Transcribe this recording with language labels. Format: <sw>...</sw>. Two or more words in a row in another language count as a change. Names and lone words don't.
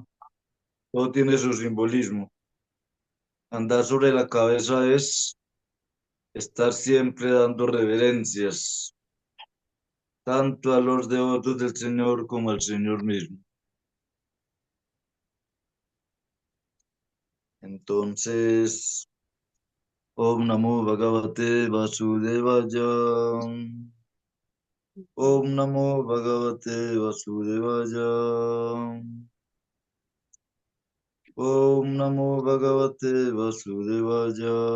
<es>Todo tiene su simbolismo. Andar sobre la cabeza es estar siempre dando reverencias, tanto a los devotos del Señor como al Señor mismo. Entonces,</es> <sa>Om Namo Bhagavate Vasudevaya. Om Namo Bhagavate Vasudevaya. Om Namo Bhagavate Vasudevaya.</sa>